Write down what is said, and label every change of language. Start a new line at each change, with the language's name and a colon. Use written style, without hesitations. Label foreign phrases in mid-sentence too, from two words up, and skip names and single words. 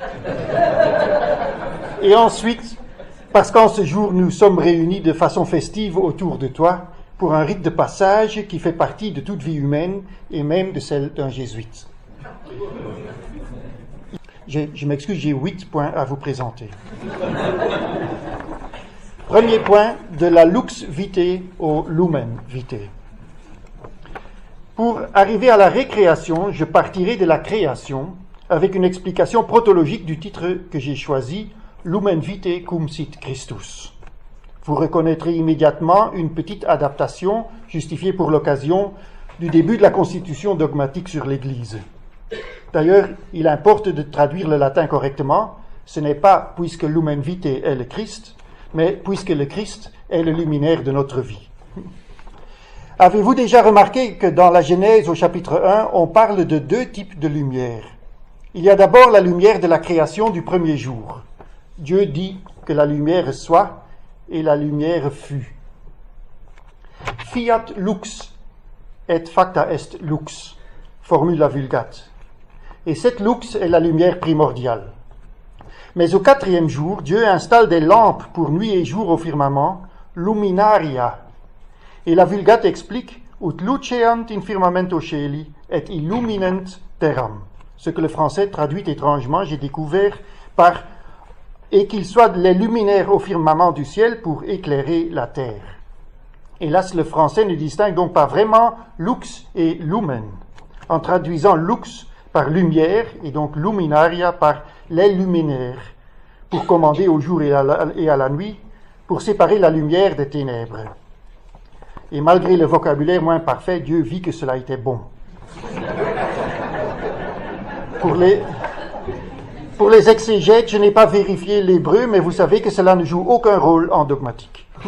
French: Et ensuite, parce qu'en ce jour, nous sommes réunis de façon festive autour de toi pour un rite de passage qui fait partie de toute vie humaine et même de celle d'un jésuite. Je m'excuse, j'ai 8 points à vous présenter. Premier point, de la
Latin: lux vitae
French: au
Latin: lumen vitae.
French: Pour arriver à la récréation, je partirai de la création avec une explication protologique du titre que j'ai choisi,
Latin: Lumen vitae cum sit Christus.
French: Vous reconnaîtrez immédiatement une petite adaptation, justifiée pour l'occasion, du début de la constitution dogmatique sur l'Église. D'ailleurs, il importe de traduire le latin correctement. Ce n'est pas puisque
Latin: Lumen vitae
French: est le Christ, mais puisque le Christ est le luminaire de notre vie. Avez-vous déjà remarqué que dans la Genèse au chapitre 1, on parle de 2 types de lumière? Il y a d'abord la lumière de la création du premier jour. Dieu dit que la lumière soit et la lumière fut.
Latin: Fiat lux et facta est lux, formula Vulgate.
French: Et cette lux est la lumière primordiale. Mais au 4e jour, Dieu installe des lampes pour nuit et jour au firmament, luminaria. Et la Vulgate explique
Latin: ut luceant in firmamento celi et illuminant terram.
French: Ce que le français traduit étrangement, j'ai découvert par et qu'ils soient les luminaires au firmament du ciel pour éclairer la terre. Hélas, le français ne distingue donc pas vraiment
Latin: lux et lumen.
French: En traduisant lux par lumière et donc luminaria par les luminaires, pour commander au jour et à la nuit, pour séparer la lumière des ténèbres. Et malgré le vocabulaire moins parfait, Dieu vit que cela était bon. Pour les exégètes, je n'ai pas vérifié l'hébreu, mais vous savez que cela ne joue aucun rôle en dogmatique.